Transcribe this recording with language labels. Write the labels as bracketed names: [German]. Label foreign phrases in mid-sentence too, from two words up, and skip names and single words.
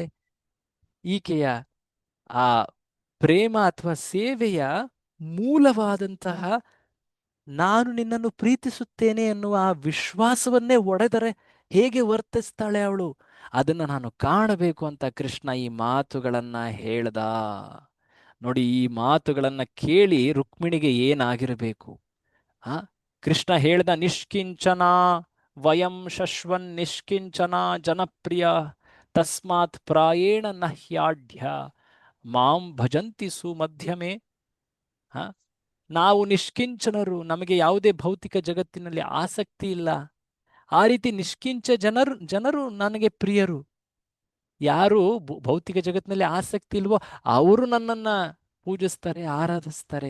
[Kannada] ಈಕೆಯ ಆ ಪ್ರೇಮ ಅಥವಾ ಸೇವೆಯ ಮೂಲವಾದಂತಹ ನಾನು ನಿನ್ನನ್ನು ಪ್ರೀತಿಸುತ್ತೇನೆ ಎನ್ನುವ ಆ ವಿಶ್ವಾಸವನ್ನೇ ಒಡೆದರೆ ಹೇಗೆ ವರ್ತಿಸ್ತಾಳೆ ಅವಳು, ಅದನ್ನು ನಾನು ಕಾಣಬೇಕು ಅಂತ ಕೃಷ್ಣ ಈ ಮಾತುಗಳನ್ನ ಹೇಳ್ದ. ನೋಡಿ, ಈ ಮಾತುಗಳನ್ನ ಕೇಳಿ ರುಕ್ಮಿಣಿಗೆ ಏನಾಗಿರಬೇಕು? ಆ ಕೃಷ್ಣ ಹೇಳ್ದ, [Sanskrit] ನಿಷ್ಕಿಂಚನ ವಯಂ ಶಶ್ವನ್ ನಿಷ್ಕಿಂಚನ ಜನಪ್ರಿಯ ತಸ್ಮಾತ್ ಪ್ರಾಯೇಣ ನಹ್ಯಾಢ್ಯ ಮಾಂ ಭಜಂತಿ ಸುಮಧ್ಯಮೇ. [Kannada] ಹ ನಾವು ನಿಷ್ಕಿಂಚನರು, ನಮಗೆ ಯಾವುದೇ ಭೌತಿಕ ಜಗತ್ತಿನಲ್ಲಿ ಆಸಕ್ತಿ ಇಲ್ಲ. ಆ ರೀತಿ ನಿಷ್ಕಿಂಚ ಜನರು ನನಗೆ ಪ್ರಿಯರು. ಯಾರು ಭೌತಿಕ ಜಗತ್ತಿನಲ್ಲಿ ಆಸಕ್ತಿ ಇಲ್ವೋ ಅವರು ನನ್ನನ್ನ ಪೂಜಿಸ್ತಾರೆ, ಆರಾಧಿಸ್ತಾರೆ.